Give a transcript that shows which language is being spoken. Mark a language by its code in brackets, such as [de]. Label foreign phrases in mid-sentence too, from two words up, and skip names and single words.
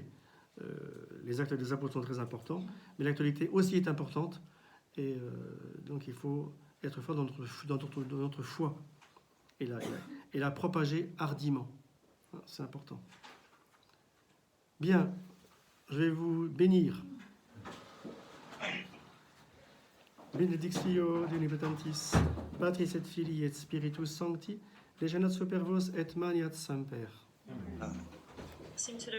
[fr] Les actes des apôtres sont très importants, mais l'actualité aussi est importante. Et donc il faut être fort dans notre foi et la propager hardiment. C'est important. Bien, je vais vous bénir. [la] Benedictio Omnipotentis, Patris et Filii et Spiritus Sancti, legiat super vos et maniat semper. [fr] Merci, monsieur le